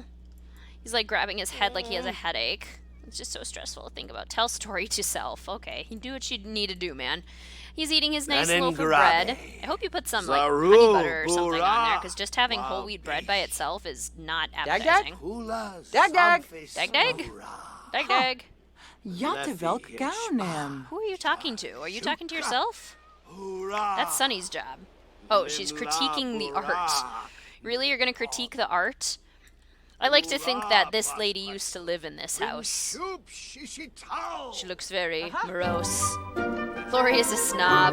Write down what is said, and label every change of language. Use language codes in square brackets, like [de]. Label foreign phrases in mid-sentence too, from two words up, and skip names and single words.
[en] He's like grabbing his head like he has a headache. It's just so stressful to think about. Tell story to self. Okay, you do what you need to do, man. He's eating his nice loaf of bread. I hope you put some like honey butter or something on there, because just having whole wheat bread by itself is not appetizing. [nl] Dag dag. Dag dag. Dag dag. Jättevelk gaunem. [en] Who are you talking to? Are you talking to yourself? That's Sunny's job. Oh, she's critiquing the art. Really, you're gonna critique the art? I like to think that this lady used to live in this house. She looks very morose. Laurie is a snob.